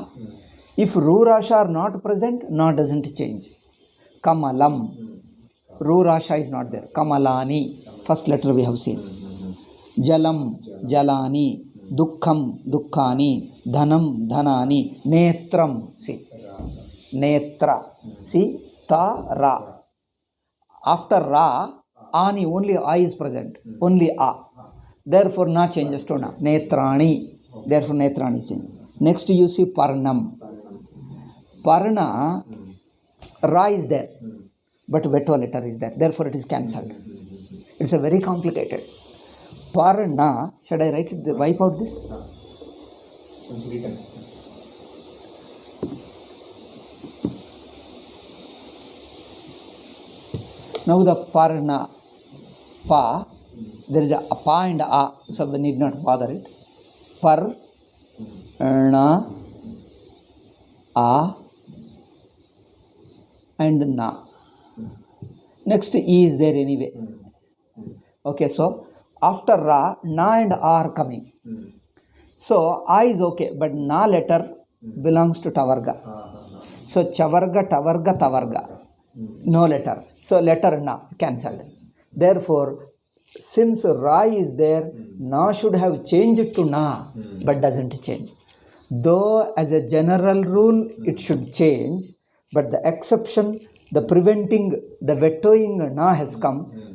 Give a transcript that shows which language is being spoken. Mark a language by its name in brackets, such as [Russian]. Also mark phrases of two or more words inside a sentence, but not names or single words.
[English] If ru, ra, sha are not present, na doesn't change. Kamalam. Ru, ra, sha is not there. Kamalani. First letter we have seen. [Sanskrit] जलम्, जलानि। दुःखम्, दुःखानि. धनम्, धनानि। नेत्रम्. [English] See. Netra. See. Ta, ra. After ra, ani, only a is present. Only a. Therefore, na changes to na. Netrani. Therefore, netrani change. Next, you see parnam. Parna, ra is there, but veto letter is there. Therefore, it is cancelled. It's a very complicated. Parna, should I write it? Wipe out this? Now the parna, pa, there is a pa and a, so we need not bother it. Par, na, a, and na. Next E is there anyway. Okay, so after ra, na and a are coming. So a is okay, but na letter belongs to tavarga. So chavarga, tavarga, tavarga. No letter. So letter na cancelled. Therefore, since ra is there, na should have changed to na, but doesn't change. Though as a general rule it should change, but the exception, the preventing, the vetoing na has come.